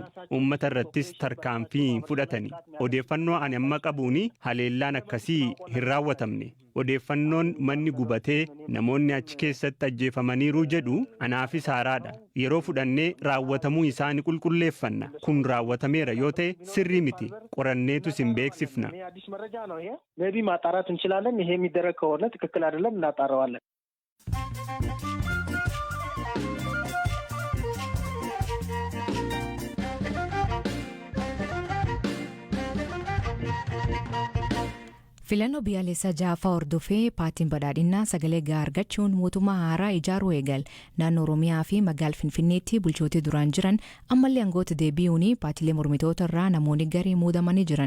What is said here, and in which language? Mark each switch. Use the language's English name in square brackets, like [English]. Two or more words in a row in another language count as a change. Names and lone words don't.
[Oromo] Uummata irrattis tarkaanfii fudhatani. Odeeffannoo ani amma qabuuni haleellaan akkasii hin raawwatamne. Odeeffannoon manni gubatee namoonni achi keessatti ajjeefamaniiru jedhu anaafis haaraadha. Yeroo fudhannee raawwatamuu isaa ni qulqulleeffanna. Kun raawwatameera yoo ta'e sirrii miti. Qoranneetu sin beeksifna. [Amharic] ገቢ ማጣራት እንችላለን። ይሄ የሚደረግ ከሆነ ትክክል አይደለም እናጣራዋለን። [Oromo] Filannoo biyyaalessaa ja'affaa hordofee paartiin badhaadhinaa sagalee gahaa argachuun mootummaa haaraa ijaaruu eegal naannoo Oromiyaa fi magaalaa Finfinneetti bulchootii duraan jiran ammallee aangoota deebi'uun paartiilee mormitoota irraa namoonni garii muudamanii jiran.